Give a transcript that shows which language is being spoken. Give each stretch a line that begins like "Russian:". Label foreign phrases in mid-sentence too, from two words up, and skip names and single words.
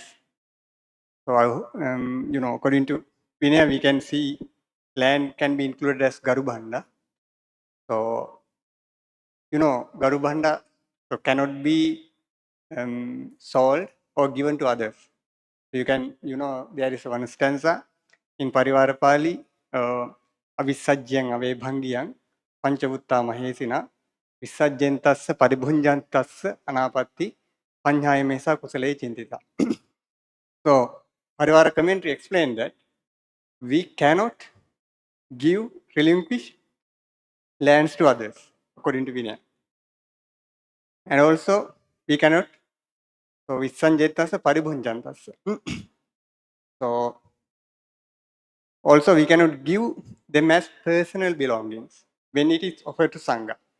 English: So, according to Vinaya, we can see land can be included as Garubhanda. So, Garubhanda cannot be sold or given to others. So you can, there is one stanza in Parivara Pali,
Pali: Avisajyang Avebhangyang, Panchavutta Mahesina, Visajyantasya Paribhunjantasya Anapatti, Panchayamesa Kusale Chintita.
English: So, Parivara commentary explained that we cannot give, relinquish lands to others, according to Vinaya. And also, we cannot, so
Pali: Visanjetasya Paribhunjantasya.
English: So, also we cannot give them as personal belongings when it is offered to Sangha.